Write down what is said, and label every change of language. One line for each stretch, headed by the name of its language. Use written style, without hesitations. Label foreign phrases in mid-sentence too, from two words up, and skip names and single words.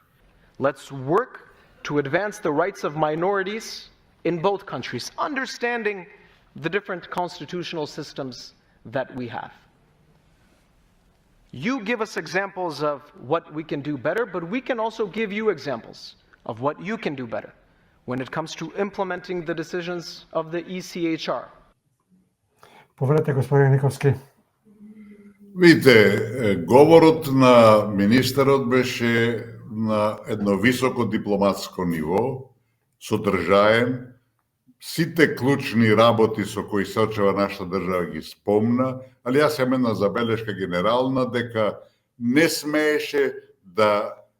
English: Let's work to advance the rights of minorities in both countries, understanding the different constitutional systems that we have. You give us examples of what we can do better, but we can also give you examples of what you can do better when it comes to implementing the decisions of the ECHR.
Macedonian: Povedете, господин Никовски. Видите, говорот на министерот беше на едно високо дипломатско ниво, содржаен, сите клучни работи со кои се очева нашата држава ги спомна, али јас имам една забелешка генерална дека не смееше да